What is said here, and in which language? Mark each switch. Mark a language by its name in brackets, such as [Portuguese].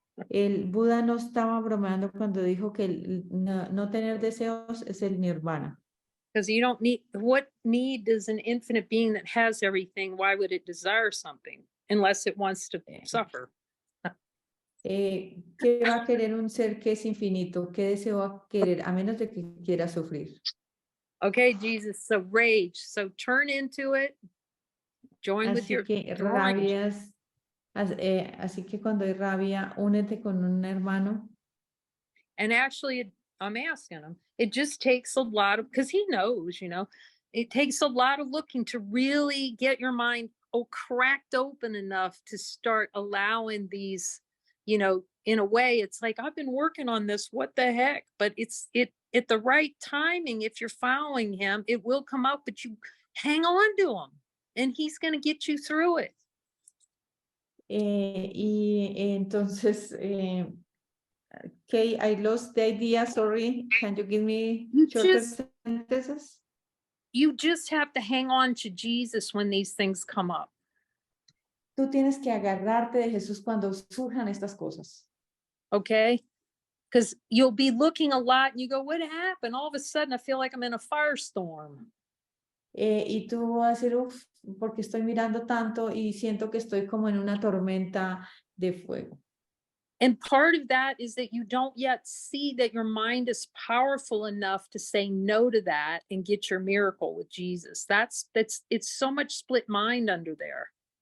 [Spanish] El Buda no estaba bromeando cuando dijo que no tener deseos es el nirvana. [English] Because you don't need, what need does an infinite being that has everything, why would it desire something unless it wants to suffer? [Spanish] ¿Qué va a querer un ser que es infinito? ¿Qué deseo va a querer a menos de que quiera sufrir? [English] Okay, Jesus, so rage. So turn into it. Join with your [Spanish] rabias. Así que cuando hay rabia, únete con un hermano. [English] And actually, I'm asking him, it just takes a lot of, because he knows, it takes a lot of looking to really get your mind cracked open enough to start allowing these, in a way, it's like, I've been working on this, what the heck? But it's at the right timing, if you're following him, it will come out, but you hang on to him and he's going to get you through it. [Spanish] Y entonces, [English] okay, I lost the idea, sorry. Can you give me shorter sentences? You just have to hang on to Jesus when these things come up. [Spanish] Tú tienes que agarrarte de Jesús cuando surjan estas cosas. [English] Okay? Because you'll be looking a lot and you go, what happened? All of a sudden, I feel like I'm in a firestorm. [Spanish] Y tú vas a decir, uff, porque estoy mirando tanto y siento que estoy como en una tormenta de fuego. [English] And part of that is that you don't yet see that your mind is powerful enough to say no to that and get your miracle with Jesus. It's so much split mind under there.